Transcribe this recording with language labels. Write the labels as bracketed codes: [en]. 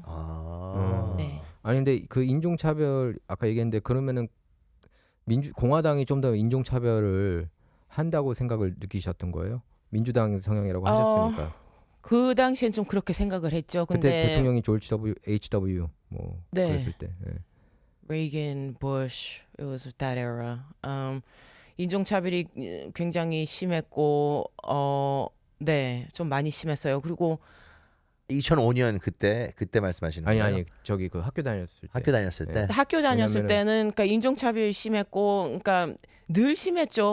[ko] 아. 아니 근데 그 인종차별 아까 얘기했는데 그러면은 공화당이 좀 더 인종차별을 한다고 생각을 느끼셨던 거예요? 민주당 성향이라고 하셨으니까. 그 당시엔 좀 그렇게 생각을 했죠. 그때 근데 대통령이 조지 H.W. 뭐 네. 그랬을 때. 예. [en] Reagan, Bush, it was that era. [ko] 인종차별이 굉장히 심했고, 네, 좀 많이 심했어요. 그리고 2005년 그때 말씀하시는 아니 거예요? 아니 저기 그 학교 다녔을 때. 학교 다녔을 때. 네. 학교 다녔을 왜냐면은- 때는 그러니까 인종차별이 심했고, 그러니까 늘 심했죠.